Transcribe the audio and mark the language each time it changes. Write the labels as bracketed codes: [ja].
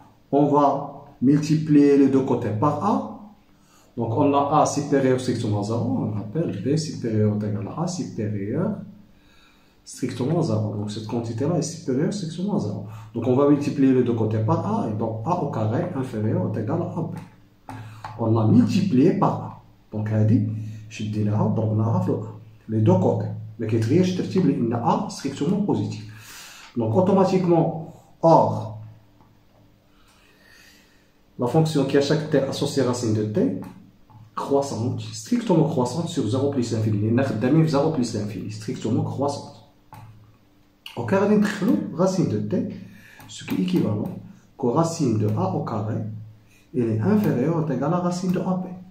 [fr] On va multiplier les deux côtés par A. Donc on a A supérieur strictement à 0. On appelle B supérieur ou égal à A supérieur strictement à 0. Donc cette quantité-là est supérieure strictement à 0. Donc on va multiplier les deux côtés par A. Et donc A au carré inférieur ou égal à AB. On a multiplié par A. Donc [ar] هذه شديناها وضربناها في A. [fr] Les deux côtés. [ar] ما كيتغيرش الترتيب لأن A [fr] strictement positif. Donc automatiquement, or, la fonction qui à chaque t associée racine de t croissante, strictement croissante sur 0 plus l'infini. On a 0 plus l'infini, strictement croissante. Au carré, on racine de t, ce qui est équivalent que racine de a au carré, il est inférieur ou égal à racine de ab.